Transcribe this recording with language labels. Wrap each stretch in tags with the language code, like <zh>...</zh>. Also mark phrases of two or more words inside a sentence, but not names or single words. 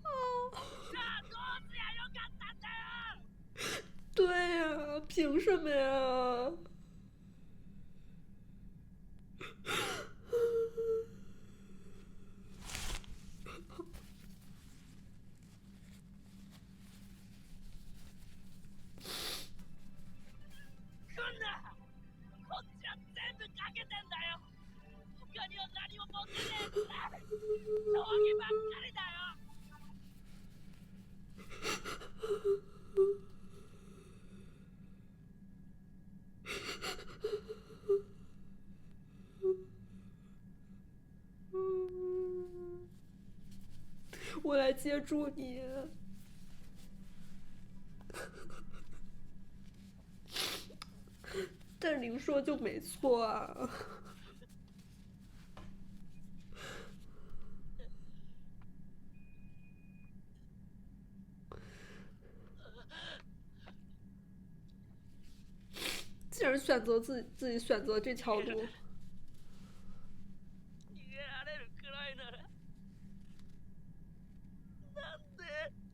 <ja>じゃあどうすりゃよかったんだよ。</ja> <zh>对呀，凭什么呀？</zh> <ja>こんな。こっちは全部かけてんだよ。他には何も持ってねえ。騒ぎばっかりだよ。</ja> <zh>我来接住你。但灵说就没错啊。既然选择自己选择这条路，</zh> <ja>逃げられるくらいなら。なんで。</ja>